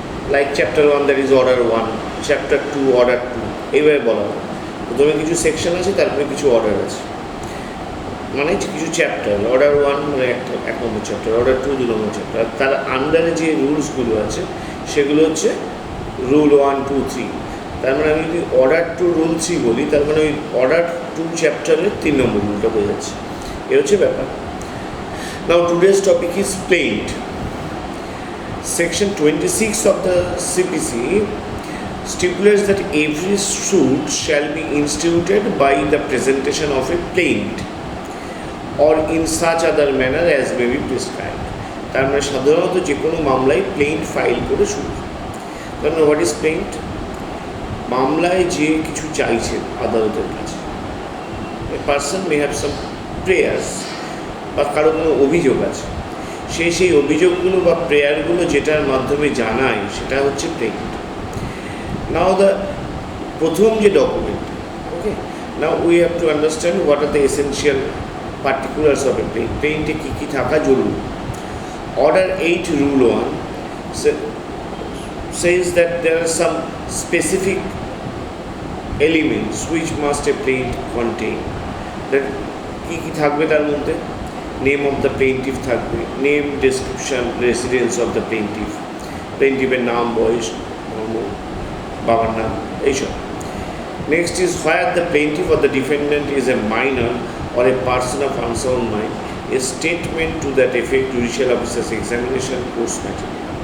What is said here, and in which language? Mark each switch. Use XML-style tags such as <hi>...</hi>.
<en>Like chapter 1, that is order 1, chapter 2, order 2,</en> <bn>এইভাবে বলা হয়। প্রথমে কিছু সেকশন আছে, তারপরে কিছু অর্ডার আছে, মানে কিছু চ্যাপ্টার। অর্ডার 1 মানে এক নম্বর চ্যাপ্টার, অর্ডার 2 2 নম্বর চ্যাপ্টার। তার আন্ডারে যে রুলসগুলো আছে সেগুলো হচ্ছে রুল 1 2 3। তার মানে আমি যদি অর্ডার 2 রুল 3 বলি, তার মানে ওই অর্ডার 2 চ্যাপ্টারের 3 নম্বর রুলটা বোঝাচ্ছে। এ হচ্ছে ব্যাপার।</bn> <en>Now today's topic is plaint. Section 26 of the CPC stipulates that every suit shall be instituted by the presentation of a plaint or in such other manner as may be prescribed.</en> <bn>তার মানে সাধারণত যে কোনো মামলায় প্লেইন্ট ফাইল করে শুরু। কারণ</bn> <en>What is plaint?</en> <bn>মামলায় যে কিছু চাইছেন আদালতের কাছে,</bn> <en>a person may have some prayers,</en> <bn>বা কারো কোনো অভিযোগ আছে, সেই অভিযোগগুলো বা প্রেয়ারগুলো যেটার মাধ্যমে জানায় সেটা হচ্ছে প্লেইন্ট।</bn> <en>now the</en> <bn>প্রথম যে document,</bn> <en>Okay, now we have to understand what are the essential particulars of a plaint.</en> <bn>প্লেইন্টে কী কী থাকা জরুরি।</bn> <en>Order 8 rule 1 says that there are some specific elements which must a plaint contain.</en> <bn>that কী কী থাকবে তার মধ্যে?</bn> <en>name of the plaintiff</en> <bn>থাকবে, name, description,</bn> <en>residence of the plaintiff,</en> <bn>প্লেইন্টিফের নাম, বয়স, ধর্ম, বাবার নাম, এইসব।</bn> <en>Next is where the plaintiff or the defendant is a minor or a person of unsound mind, a statement to that effect judicial officers examination course material.</en>